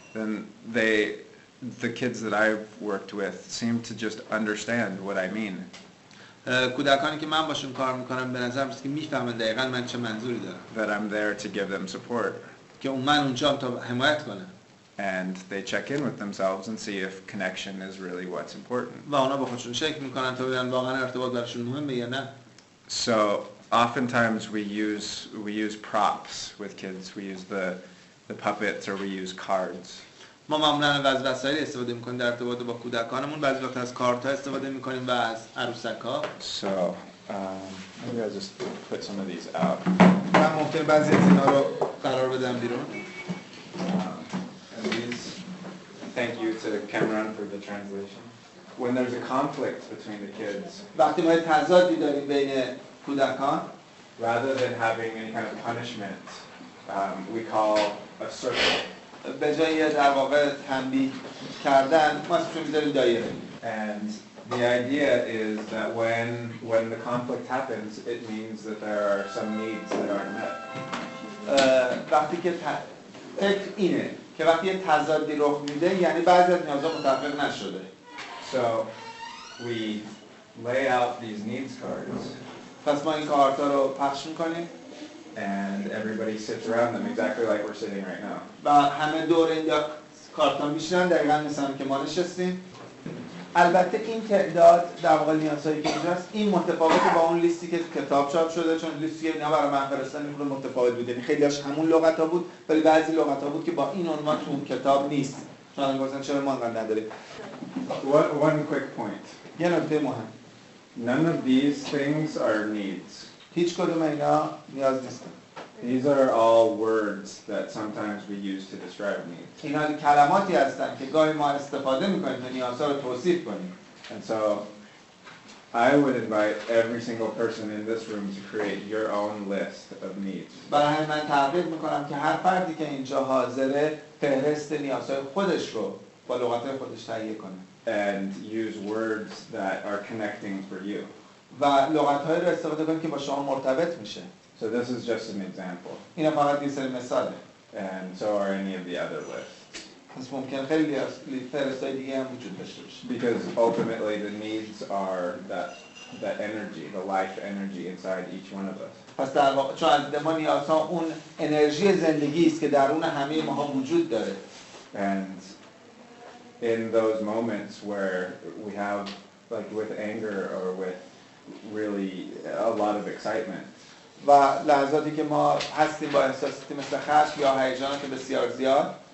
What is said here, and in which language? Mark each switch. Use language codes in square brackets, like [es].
[en] then the kids that I've worked with seem to just understand what I mean. [fa] کودکانی که من باشون کار میکنم به نظر میاد که میفهمن دقیقاً من چه منظوری دارم. [en] That I'm there to give them support. [fa] که من اونجام تا حمایت کنم. [en] And they check in with themselves and see if connection is really what's important. [fa] و اونا با خودشون چک میکنن تا ببینن واقعا ارتباط براشون مهمه یا نه. [en] So oftentimes we use props with kids. We use the puppets or we use cards. [fa] ما معمولا از وسایل استفاده میکنیم در ارتباط با کودکانمون، بعضی وقت از کارت‌ها استفاده میکنیم و از عروسک‌ها. [en] So maybe I'll just put some of these out. [fa] من ممکنه بعضی از اینا رو قرار بدم بیرون. [en] And these, thank you to Kamaran for the translation. When there's a conflict between the kids, [fa] وقتی ما تضادی داریم بین کودکان، [en] rather than having any kind of punishment, we call a circle. [fa] به جای در واقع تنبیه کردن ما اسمش رو میذاریم دایره. [en] And the idea is that when the conflict happens, it means that there are some needs that aren't met. [fa] وقتی که فکر اینه که وقتی یه تضادی رخ میده یعنی بعضی از نیازها متحقق نشده. [en] So we lay out these needs cards. [fa] پس ما این کارتا رو پخش میکنیم. [en] And everybody sits around them exactly like we're sitting right now. [fa] و همه دور این کارتا میشینن دقیقاً مثل که ما نشستیم. البته این تعداد در واقع نیازهایی که اینجاست این متفاوته با اون لیستی که کتاب چاپ شده، چون لیستی که اینا برای من فرستادن میخوره متفاوت بود. یعنی خیلی‌هاش همون لغت‌ها بود ولی بعضی لغت‌ها بود که با این عنوان تو کتاب نیست. چون گفتن چرا ما انقدر نداریم. [en] One quick point. [fa] یه نکته مهم. [en] None of these things are needs. [fa] هیچ کدوم اینا نیاز نیستن. [en] These are all words that sometimes we use to describe needs. [fa] اینا کلماتی هستن که گاهی ما استفاده میکنیم تا نیازها رو توصیف کنیم. [en] And so I would invite every single person in this room to create your own list of needs. [fa] برای همین من ترغیب میکنم که هر فردی که اینجا حاضره فهرست نیازهای خودش رو با لغت‌های خودش تهیه کنه. [en] And use words that are connecting for you. [fa] و لغت‌هایی رو استفاده کنیم که با شما مرتبط میشه. [en] So this is just an example. [fa] اینا فقط یه سری مثاله. [en] And so are any of the other lists. [fa] پس ممکن خیلی فهرست‌های دیگه هم وجود داشته باشه. [en] Because ultimately the needs are that energy, the life energy inside each one of us. [fa] پس در واقع چون از ما نیازها اون انرژی زندگی است که درون همه ماها وجود داره. [en] And in those moments where we have, like with anger or with really a lot of excitement, [fa] و لحظاتی که ما هستیم با احساساتی مثل خشم یا هیجانات بسیار زیاد،